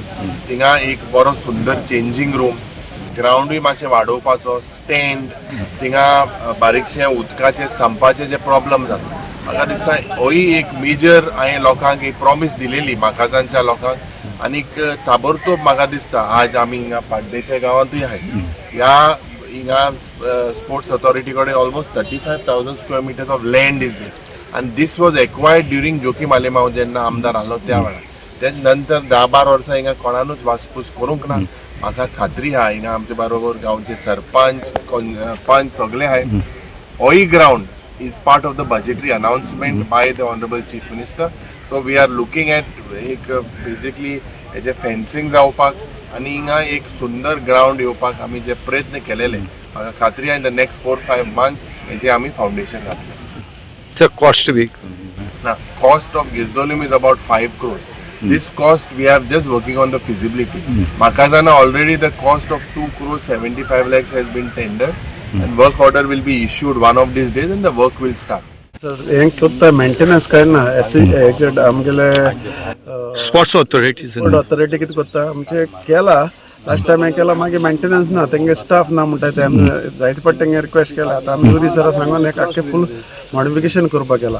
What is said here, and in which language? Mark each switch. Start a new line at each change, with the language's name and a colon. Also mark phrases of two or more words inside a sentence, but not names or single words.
Konkani: थिंगा एक बरो सुंदर
English: changing room,
Konkani: ग्राउंडूय मातशें वाडोवपाचो, स्टँड, थिंगा बारीकशें उदकाचे संपाचे जे प्रॉब्लम जाता म्हाका दिसता होय एक मेजर हांवें लोकांक एक प्रॉमिस दिलेली माकाजानच्या लोकांक आनीक ताबडतोब म्हाका दिसता आज आमी हिंगा पाड्डेच्या गांवांतूय आहाय ह्या हिंगा
English: sports authority
Konkani: कडेन
English: almost 35,000 square meters of land is there
Konkani: आनी
English: this was acquired during
Konkani: जोखीम आलेमांव जेन्ना आमदार आहलो त्या वेळार। तेज नंतर 10-12 वर्सां हिंगा कोणानूच वासपूस करूंक ना। म्हाका खात्री आहा हिंगा आमचे बरोबर गांवचे सरपंच पंच सगळे आहाय।
English: होय ग्राउंड is part of the budgetary announcement by the Honorable Chief Minister. So we are looking at
Konkani: एक basically हेजे fencing जावपाक आनी हिंगा एक सुंदर ग्राउंड येवपाक आमी जे प्रयत्न केलेले म्हाका खात्री आहा
English: in the next 4-5 months
Konkani: हेजे आमी फाउंडेशन घातले।
English: So cost big. Now cost of Girdolium is about 5 crores. This cost we are just working on the feasibility. Makazana already the cost of 2 crores 75 lakhs has been tendered. And work order will be issued one of these days and the work will start. Sir,
Konkani: हें कोत्ता मेंटेनन्स करना हेजेड आमगेले
English: sports authorities
Konkani: ऑथॉरिटी कितें कोत्ता आमचे केला
English: last time
Konkani: हें केला मागीर मेंटेनन्स ना तेंगे स्टाफ ना म्हणटा ते आमी जायते फावट तेंगे रिक्वेस्ट केला आतां आमी जुरी सरा सांगून एक आख्खें
English: full modification
Konkani: करपाक केला।